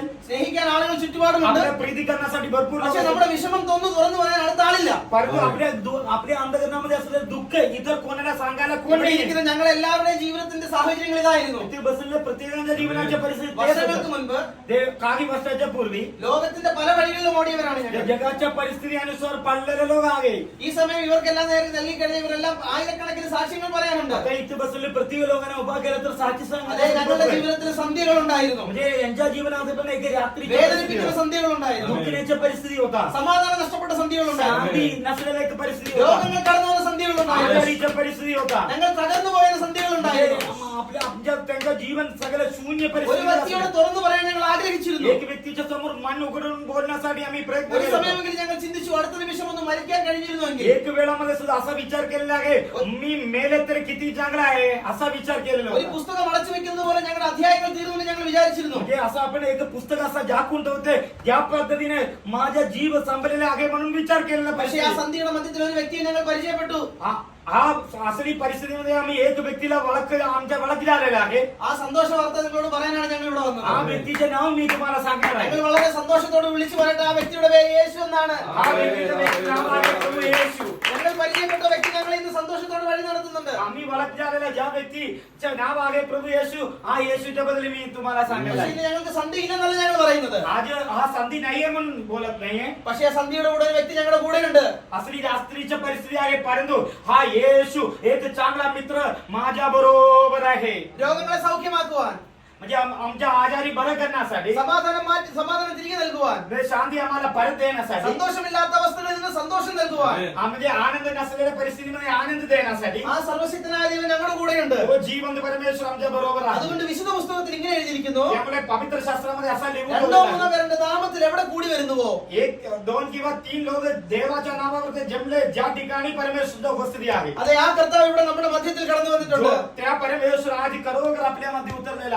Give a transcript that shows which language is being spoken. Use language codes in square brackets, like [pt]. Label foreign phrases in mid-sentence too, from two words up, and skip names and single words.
[ml] സ്നേഹിക്കാൻ ആളുകൾ ചുറ്റുപാടുമുണ്ട്. [mr] आपल्या प्रीती करण्यासाठी भरपूर लोक [ml] പക്ഷെ [mr] असेल. [ml] നമ്മുടെ വിഷമം തുറന്നു പറയാൻ അടുത്ത ആളില്ല. [mr] परंतु आपल्या अंतःकरणामध्ये असलेलं दुःख इतर कोणाला सांगायला कोण [ml] ഇവിടെ [mr] नाही. [ml] ഇരിക്കുന്ന ഞങ്ങൾ എല്ലാവരുടെയും ജീവിതത്തിന്റെ സാഹചര്യങ്ങൾ ഇതായിരുന്നു. [mr] ते बसलेल्या प्रत्येकाच्या जीवनाच्या परिस्थिती [ml] വർഷങ്ങൾക്ക് മുൻപ് [mr] काही वर्षाच्या पूर्वी [ml] ലോകത്തിന്റെ പല വഴികളിലും ഓടിയവരാണ് ഞങ്ങൾ. [mr] जगाच्या परिस्थिती अनुसार पडलेले लोक आहे. [ml] ഈ സമയം ഇവർക്കെല്ലാം നേരെ നൽകിക്കഴിഞ്ഞ ഇവരെല്ലാം ആയിരക്കണക്കിന് സാക്ഷ്യങ്ങൾ പറയാനുണ്ട്. [mr] आता इथे बसलेले प्रत्येक लोकांना उभा केलं तर साक्षी [ml] അതെ, ഞങ്ങളുടെ [mr] सांगण्यासाठी [ml] ജീവിതത്തിൽ സന്ധ്യകൾ ഉണ്ടായിരുന്നു, [mr] म्हणजे यांच्या जीवनामध्ये पण एक रात्री [ml] വേദനിപ്പിക്കുന്ന സന്ധ്യകൾ ഉണ്ടായിരുന്നു, [mr] दुःखण्याच्या परिस्थिती होता. [ml] സമാധാനം നഷ്ടപ്പെട്ട സന്ധ്യകൾ ഉണ്ടായിരുന്നു, [mr] शांती नसलेल्या एक परिस्थिती होता. [ml] രോഗങ്ങൾ കടന്നു വന്ന സന്ധ്യകൾ ഉണ്ടായിരുന്നു, [mr] आजारीच्या परिस्थिती होता. [ml] ഞങ്ങൾ തകർന്നു പോയ സന്ധ്യകൾ ഉണ്ടായിരുന്നു. [mr] त्यांचं जीवन सगळं शून्य [ml] ഒരു [mr] परिस्थिती [ml] വ്യക്തിയോട് [mr] असेल. [ml] തുറന്നു പറയാൻ ഞങ്ങൾ ആഗ്രഹിച്ചിരുന്നു. [mr] एक व्यक्तीच्या समोर मन उघडून बोलण्यासाठी आम्ही प्रयत्न [ml] ഒരു [mr] केला. [ml] സമയമെങ്കിലും ഞങ്ങൾ ചിന്തിച്ചു അടുത്ത നിമിഷം ഒന്ന് മരിക്കാൻ കഴിഞ്ഞിരുന്നുവെങ്കിൽ. [mr] एक वेळामध्ये सुद्धा असा विचार केलेला आहे मी मेले तर किती चांगला आहे असा विचार केलेला [ml] ഒരു [mr] होता. [ml] പുസ്തകം അടച്ചു വെക്കുന്നത് പോലെ ഞങ്ങളുടെ അധ്യായങ്ങൾ തീർന്നു ഞങ്ങൾ വിചാരിച്ചിരുന്നു. [mr] म्हणजे असं आपण एक पुस्तक असं झाकून ठेवते त्या पद्धतीने माझा जीव संपलेला आहे म्हणून विचार केलेला [ml] പക്ഷേ ആ [mr] पाहिजे. [ml] സന്ധ്യയുടെ മധ്യത്തിൽ ഒരു വ്യക്തിയെ ഞങ്ങൾ പരിചയപ്പെട്ടു. [mr] हा असली परिस्थितीमध्ये आम्ही एक व्यक्तीला आमच्या ओळखीला आलेला आहे. [ml] ആ സന്തോഷ വാർത്ത നിങ്ങളോട് പറയാനാണ് ഞങ്ങൾ ഇവിടെ [mr] हा [ml] വന്നത്. [mr] व्यक्तीचे नाव मी तुम्हाला सांगणार आहे. [ml] ഞങ്ങൾ വളരെ സന്തോഷത്തോടെ വിളിച്ചു പറയട്ടെ, ആ വ്യക്തിയുടെ പേര് യേശു എന്നാണ്. [mr] हा व्यक्तीचं नाव आहे प्रभू येशू. [ml] ഞങ്ങൾ പരിചയപ്പെട്ട വ്യക്തി ഞങ്ങളെ ഇന്ന് സന്തോഷത്തോടെ വഴി നടത്തുന്നുണ്ട്. [mr] आम्ही ओळखले आलेल्या ज्या व्यक्तीचे नाव आहे प्रभू येशू हा येशूच्या बद्दल मी तुम्हाला सांगणार [ml] പക്ഷേ [mr] आहे. [ml] ഇന്ന് ഞങ്ങൾക്ക് സന്ധ്യ ഇല്ലെന്നല്ല ഞങ്ങൾ പറയുന്നത്. [mr] आज हा संधी नाहीये म्हणून बोलत नाहीये. [ml] പക്ഷേ ആ സന്ധ്യയുടെ കൂടെ ഒരു വ്യക്തി ഞങ്ങളുടെ കൂടെയുണ്ട്. [mr] असली रात्रीची परिस्थिती आहे परंतु हा येशू एक चांगला मित्र माझ्या बरोबर आहे. [ml] രോഗങ്ങളെ സൗഖ്യമാക്കുവാൻ, [mr] म्हणजे आमच्या आजारी बरं करण्यासाठी, [ml] സമാധാനം തിരികെ നൽകുവാൻ, [mr] शांती आम्हाला परत देण्यासाठी, [ml] സന്തോഷമില്ലാത്ത അവസ്ഥകളിൽ നിന്ന് സന്തോഷം നൽകുവാൻ, [mr] म्हणजे आनंद नसलेल्या परिस्थितीमध्ये आनंद देण्यासाठी [ml] ആ സർവശക്തനായ ദൈവം ഞങ്ങളുടെ കൂടെയുണ്ട്. [mr] तो जिवंत परमेश्वर आमच्या बरोबर आहे. [ml] അതുകൊണ്ട് വിശുദ്ധ പുസ്തകത്തിൽ ഇങ്ങനെ എഴുതിയിരിക്കുന്നു, [mr] त्यामुळे पवित्र शास्त्रामध्ये असा लिहून [ml] രണ്ടോ [mr] ठेवलेला [ml] മൂന്നോ [mr] आहे. [ml] പേരുടെ നാമത്തിൽ എവിടെ കൂടി വരുന്നുവോ [mr] एक 2 किंवा 3 लोक देवाच्या नावावर ते जमले ज्या ठिकाणी परमेश्वर उपस्थिती आहे. [ml] അതെ, ആ കർത്താവ് ഇവിടെ നമ്മുടെ മധ്യത്തിൽ കടന്നു വന്നിട്ടുണ്ട്. [mr] जो त्या परमेश्वर आज करोगर आपल्या मध्ये उतरलेला